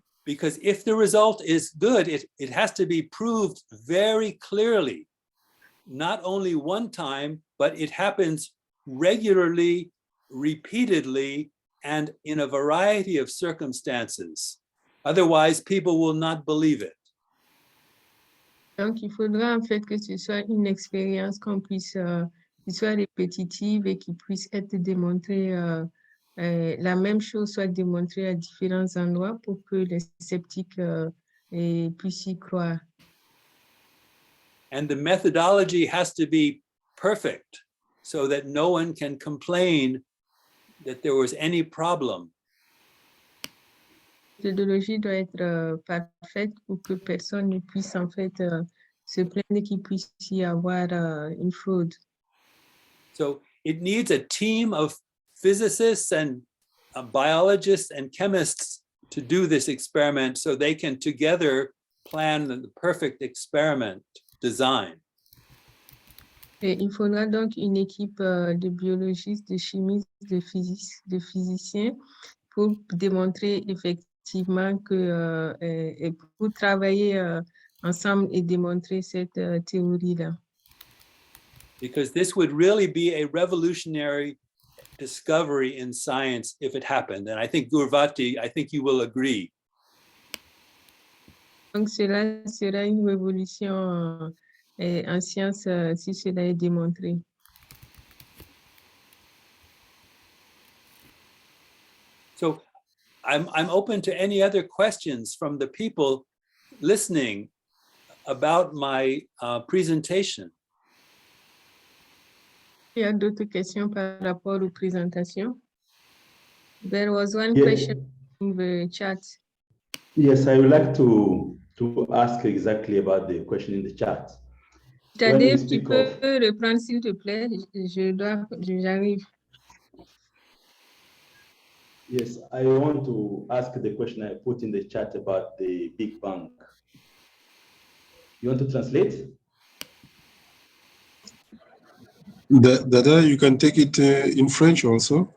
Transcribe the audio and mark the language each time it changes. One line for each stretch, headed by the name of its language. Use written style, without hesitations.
English: Because if the result is good, it has to be proved very clearly, not only one time, but it happens regularly, repeatedly, and in a variety of circumstances. Otherwise, people will not believe it.
French: Donc, il faudra en fait que ce soit une expérience qui soit répétitive et qui puisse être démontrée, la même chose soit démontrée à différents endroits pour que les sceptiques puissent y croire.
English: And the methodology has to be perfect so that no one can complain that there was any problem.
French: La méthodologie doit être parfaite pour que personne ne puisse en fait se plaindre qu'il puisse y avoir une fraude.
English: So it needs a team of physicists and biologists and chemists to do this experiment so they can together plan the perfect experiment design.
French: Et il faudra donc une équipe de biologistes, de chimistes, de physiciens pour démontrer effectivement que et pour travailler ensemble et démontrer cette théorie-là.
English: Because this would really be a revolutionary discovery in science if it happened. And I think Guruvati, I think you will agree.
French: Donc cela sera une révolution en science si cela est démontré.
English: So I'm open to any other questions from the people listening about my presentation.
French: Il y a d'autres questions par rapport aux présentations?
English: There was one question in the chat. Yes, I would like to ask exactly about the question in the chat.
French: Tadej, tu peux reprendre s'il te plaît? J'arrive.
English: Yes, I want to ask the question I put in the chat about the Big Bang. You want to translate? Dada, you can take it in French also.